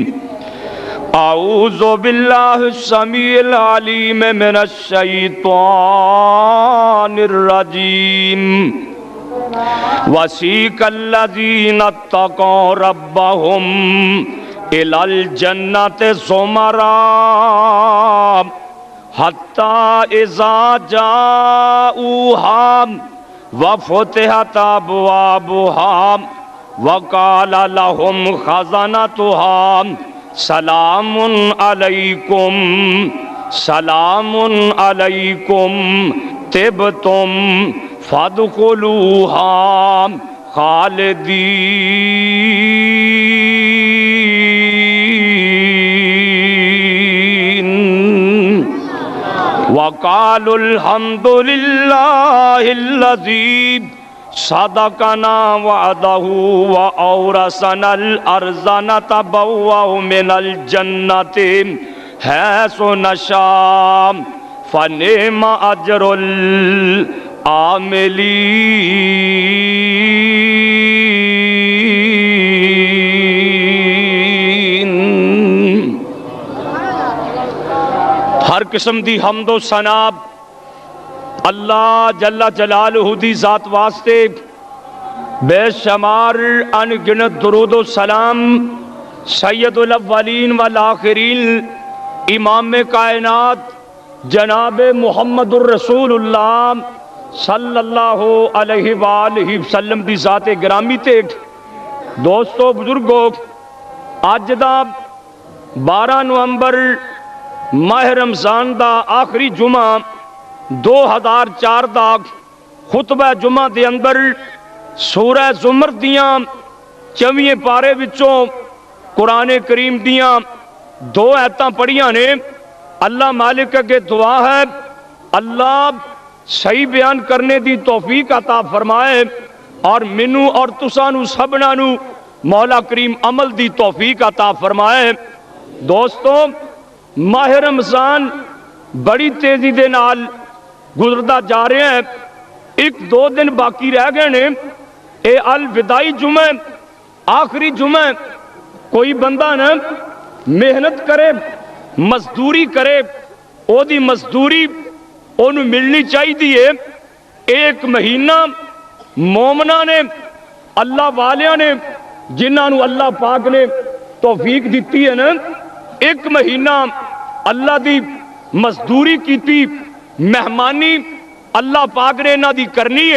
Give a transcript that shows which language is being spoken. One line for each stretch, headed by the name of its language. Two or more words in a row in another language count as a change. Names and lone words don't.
Arabic: أعوذ بالله السميع العليم من الشيطان الرجيم. وسيق الذين اتقوا ربهم إلى الجنة زمرا حتى إذا جاءوها وفتحت أبوابها وقال لهم خزنتها سلام عليكم طبتم فادخلوها خالدين. و وقالوا الحمد لله الذي صدقنا وعده وأورثنا الأرض نتبوأ من الجنة حيث نشاء فنعم أجر العاملين.
Punjabi: ہر قسم دی حمد و ثنا
Arabic: الله جل جلاله
Punjabi: دی ذات واسطے، بے شمار ان گنت درود و سلام
Arabic: سيد الأولين والآخرين
Punjabi: امام کائنات جناب
Arabic: محمد رسول الله صلى الله عليه وآله وسلم
Punjabi: دی ذاتِ گرامی تے دوستو بزرگو، اج دا 12 نومبر ماہ رمضان دا آخری جمعہ 2004 دا خطبہ جمعہ دے اندر سورہ زمر دیاں 24 پارے وچوں قرآن کریم دیاں 2 آیتاں پڑھیاں نے. اللہ مالک اگے دعا ہے، اللہ صحیح بیان کرنے دی توفیق عطا فرمائے اور مینوں اور تساں نوں سبناں نوں مولا کریم عمل دی توفیق عطا فرمائے. دوستو، ماہ رمضان بڑی تیزی دے نال گزردا جا رہا ہے. 1-2 دن باقی رہ گئے نے. یہ ال وداعی جمعہ، آخری جمعہ. کوئی بندہ نہ محنت کرے، مزدوری کرے، اودی مزدوری اونوں ملنی چاہیے. ایک مہینہ مومناں نے، اللہ والیاں نے، جنہوں نے اللہ پاک نے توفیق دی ہے نا، 1 مہینہ اللہ دی مزدوری کی، مہمانی اللہ پاک نے انہاں دی کرنی ہے.